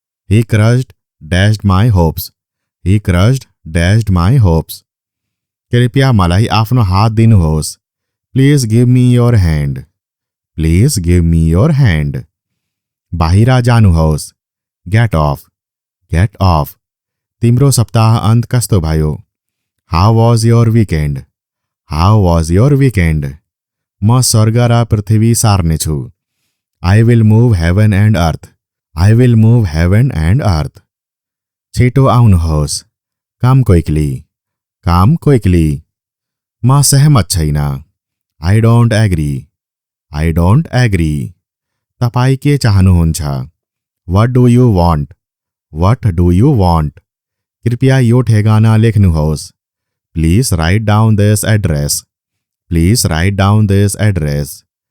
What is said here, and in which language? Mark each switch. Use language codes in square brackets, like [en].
[en] He crushed dashed my hopes. He crushed dashed my hopes. [ne] कृपया मलाई आफ्नो हात दिनुहोस्। [en] Please give me your hand. Please give me your hand. [ne] बाहिर जानुहोस्। [en] Get off. Get off. [ne] तिम्रो सप्ताह अन्त कस्तो भयो? [en] How was your weekend? How was your weekend? [ne] म स्वर्ग र पृथ्वी सार्नेछु। [en] I will move heaven and earth. I will move heaven and earth. [ne] छिटो आउनुहोस्। [en] Come quickly. Come quickly. [ne] म सहमत छैन। [en] I don't agree. I don't agree. [ne] तपाईँ के चाहनुहुन्छ? [en] What do you want? What do you want? [ne] कृपया यो ठेगाना लेख्नुहोस्। [en] Please write down this address. Please write down this address.